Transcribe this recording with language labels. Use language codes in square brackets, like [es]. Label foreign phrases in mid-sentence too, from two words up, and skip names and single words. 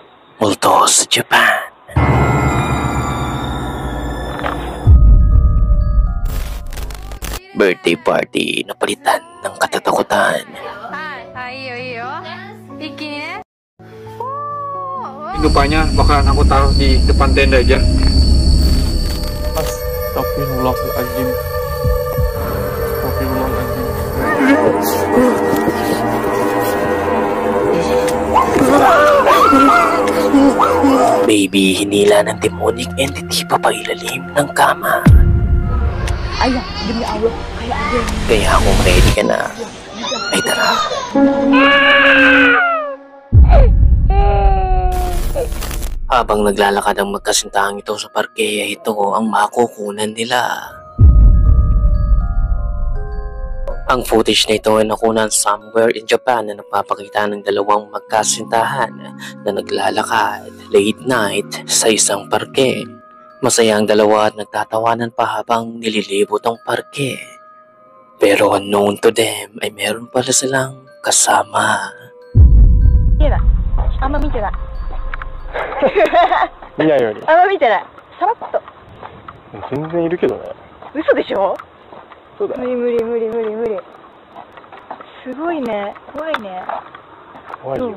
[tl] Multo sa Japan. Birthday party na palitan ng katatakutan. [id] Rupanya bakalan aku taruh di depan tenda aja. [ar] Astagfirullahaladzim. Astagfirullahaladzim. [tl] Baby, hinila ng [en] demonic entity [tl] papailalim ng kama. [id] Ayah, demi Allah, [tl] Kaya kung ready ka na, ay tara. Habang naglalakad ang magkasintahang ito sa parke, ito ang makukunan nila. Ang footage na ito ay nakunan [en] somewhere in Japan [tl] na nagpapakita ng dalawang magkasintahan na naglalakad [en] late night [tl] sa isang parke. Masaya ang dalawa at nagtatawanan pa habang nililibot ang parke. Pero [en] unknown to them [tl] ay meron pala silang kasama. [ja] あんま見てない。見ないより。あんま見てない。さらっと。全然いるけどね。嘘でしょ？そうだよ。無理無理無理無理無理。すごいね。怖いね。怖いよ。